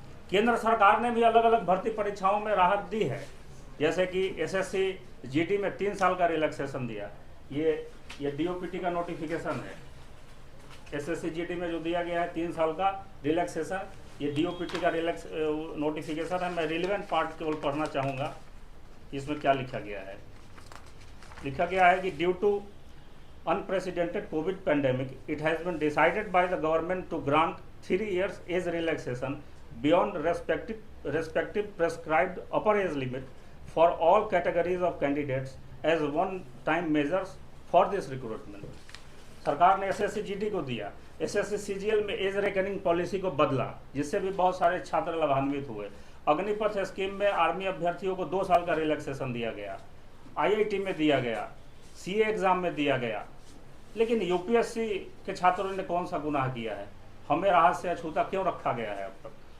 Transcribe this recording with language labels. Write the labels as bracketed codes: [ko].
[hi] केंद्र सरकार ने भी अलग अलग भर्ती परीक्षाओं में राहत दी है, जैसे कि एसएससी जीडी में 3 साल का रिलैक्सेशन दिया। ये डीओपीटी का नोटिफिकेशन है। एसएससी जीडी में जो दिया गया है 3 साल का रिलैक्सेशन, ये डीओपीटी का नोटिफिकेशन है। मैं रिलेवेंट पार्ट केवल पढ़ना चाहूँगा, इसमें क्या लिखा गया है। लिखा गया है कि [en] Due to unprecedented COVID pandemic, it has been decided by the government to grant 3 years age relaxation beyond respective prescribed upper age limit for all categories of candidates as one-time measures for this recruitment. [hi] सरकार ने SSC GD को दिया, SSC CGL में as reckoning policy को बदला, जिससे भी बहुत सारे छात्र लाभान्वित हुए। अग्निपथ स्कीम में आर्मी अभ्यर्थियों को 2 साल का रिलैक्सेशन दिया गया, आईआईटी में दिया गया, सीए एग्जाम में दिया गया। लेकिन यूपीएससी के छात्रों ने कौन सा गुनाह किया है? हमें राहत से अछूता क्यों रखा गया है अब तक?